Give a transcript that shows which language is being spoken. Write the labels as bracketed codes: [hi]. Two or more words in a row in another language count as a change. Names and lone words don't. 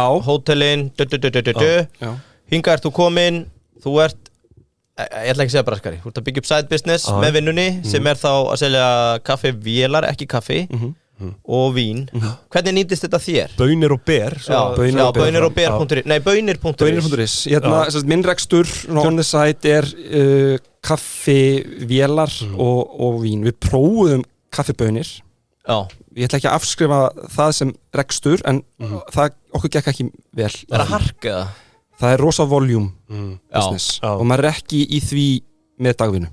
[is] Hótelin, hingað ert þú komin, þú ert ég ætla ekki að segja braskari, þú ert að byggja upp [en] side business [is] með vinnunni sem er þá að selja kaffivélar, ekki kaffi og vín. Hvernig nýtist þetta þér? Baunir og ber. Baunir og ber.is. Nei, baunir.is. Minn rekstur [en] on the side [is] er kaffivélar og vín. Við prófuðum kaffibaunir. Ég ætla ekki að afskrifa það sem rekstur en okkur gekk ekki vel. Er það hark eða? Það er rosa [en] volume business [is] og maður er ekki í því með dagvinnu.